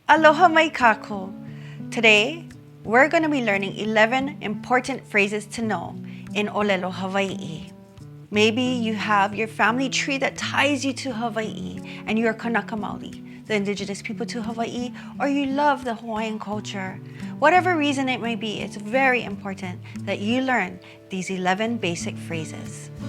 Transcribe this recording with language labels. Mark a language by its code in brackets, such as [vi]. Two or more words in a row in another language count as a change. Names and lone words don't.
[haw] Aloha mai kākou. [en] Today, we're going to be learning 11 important phrases to know in [haw] ʻōlelo Hawaii'i. [en] Maybe you have your family tree that ties you to Hawaii and you're [haw] Kanaka Maoli, [en] the indigenous people to Hawaii, or you love the Hawaiian culture. Whatever reason it may be, it's very important that you learn these 11 basic phrases.